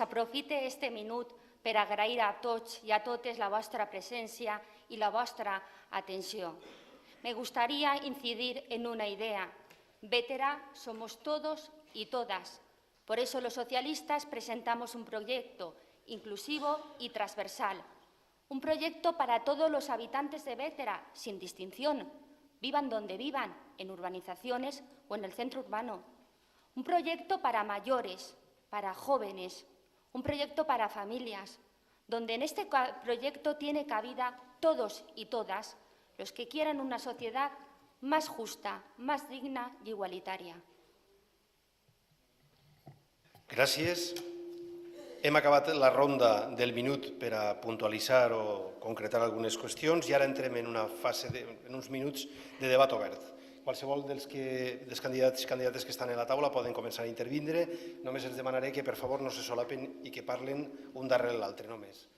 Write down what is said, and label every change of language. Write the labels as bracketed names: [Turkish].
[Catalan] Aprofite este minut per agrair a tots i a totes la vostra presència i la vostra atenció. [Spanish] Me gustaría incidir en una idea. Vetera somos todos y todas. Por eso los socialistas presentamos un proyecto inclusivo y transversal. Un proyecto para todos los habitantes de Vétera, sin distinción, vivan donde vivan, en urbanizaciones o en el centro urbano. Un proyecto para mayores, para jóvenes, un proyecto para familias, donde en este proyecto tiene cabida todos y todas los que quieran una sociedad más justa, más digna y igualitaria. [Catalan] Gràcies. Hem acabat la ronda del minut per a puntualitzar o concretar algunes qüestions i ara entrem en una fase, en uns minuts de debat obert. Qualsevol dels candidats i candidates que estan a la taula poden començar a intervindre. Només els demanaré que, per favor, no se solapen i que parlen un darrere l'altre, només.